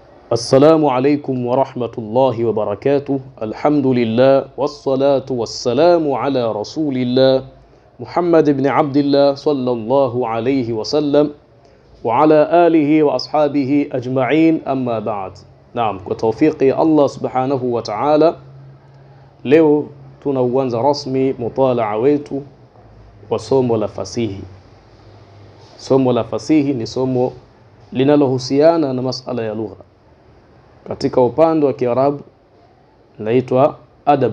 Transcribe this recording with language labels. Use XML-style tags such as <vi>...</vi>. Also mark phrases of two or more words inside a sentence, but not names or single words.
<ar>السلام عليكم ورحمة الله وبركاته. الحمد لله والصلاة والسلام على رسول الله محمد بن عبد الله صلى الله عليه وسلم وعلى آله وأصحابه أجمعين. أما بعد. نعم، وتوفيق الله سبحانه وتعالى</ar> <sw>leo tunauanza rasmi mutalaa wetu wa somo la fasihi. Somo la fasihi ni somo linalohusiana na masala ya lugha. Katika upande wa Kiarabu linaitwa adab.</sw>